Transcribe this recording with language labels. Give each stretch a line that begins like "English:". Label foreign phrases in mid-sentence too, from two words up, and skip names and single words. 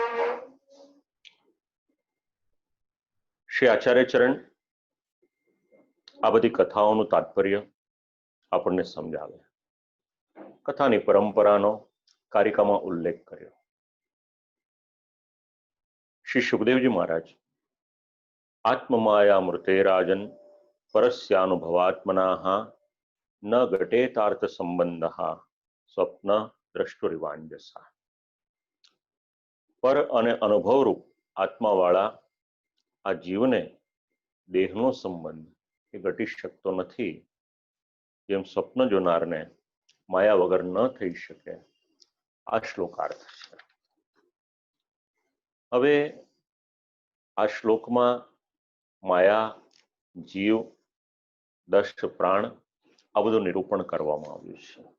Gujarati: શ્રી આચાર્ય ચરણ આ બધી કથાઓનું તાત્પર્ય આપણને સમજાવે, કથાની પરંપરાનો કારિકામાં ઉલ્લેખ કર્યો।
Sanskrit: શ્રી સુખદેવજી महाराज आत्ममायामृते राजन परस्यानुभवात्मनाः न घटेतार्थ संबंधः स्वप्न द्रष्टुरिवांजसा।
Gujarati: पर અને અનુભવરૂપ આત્માવાળા આ જીવને દેહનો સંબંધ એ ઘટી શકતો નથી, જેમ સ્વપ્ન જોનારને માયા વગર ન થઈ શકે। આ શ્લોકાર્થ છે। હવે આ શ્લોકમાં માયા, જીવ, દશ પ્રાણ આ બધું નિરૂપણ કરવામાં આવ્યું છે।